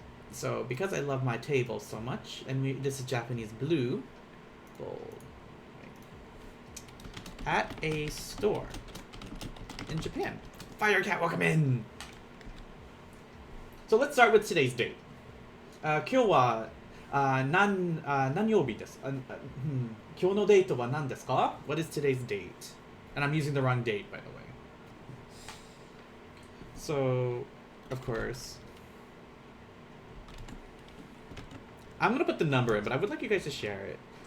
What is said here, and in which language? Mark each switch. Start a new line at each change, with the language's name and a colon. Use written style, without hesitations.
English: So because I love my table so much, and this is Japanese blue, gold. At a store in Japan. Firecat, welcome in! So let's start with today's date.
Japanese: 今日は何曜日です。今日のデートは何ですか?
English: What is today's date? And I'm using the wrong date, by the way. So, of course, I'm gonna put the number in, but I would like you guys to share it.